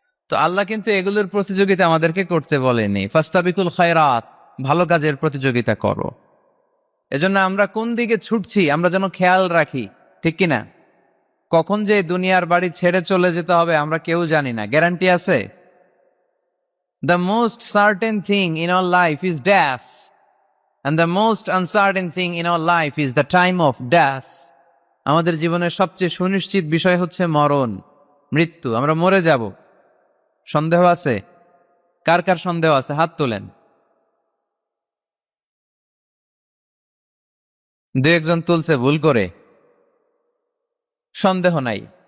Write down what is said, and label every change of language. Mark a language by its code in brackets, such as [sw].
[bn] তো আল্লাহ কিন্তু এগুলোর প্রতিযোগিতা আমাদেরকে করতে বলেনি। [ar] ফাস্তাবিকুল খায়রাত, [bn] ভালো কাজের প্রতিযোগিতা করো। এজন্য আমরা কোন দিকে ছুটছি আমরা যেন খেয়াল রাখি, ঠিক কিনা? কখন যে দুনিয়ার বাড়ি ছেড়ে চলে যেতে হবে আমরা কেউ জানি না। গ্যারান্টি আছে? [en] The most certain thing in our life is death, and the most uncertain thing in our life is the time of death. [bn] আমাদের জীবনের সবচেয়ে সুনিশ্চিত বিষয় হচ্ছে মরণ, মৃত্যু। আমরা মরে যাব। সন্দেহ আছে? কার কার সন্দেহ আছে? হাত তোলেন। দু একজন তুলছে ভুল করে, সন্দেহ নাই।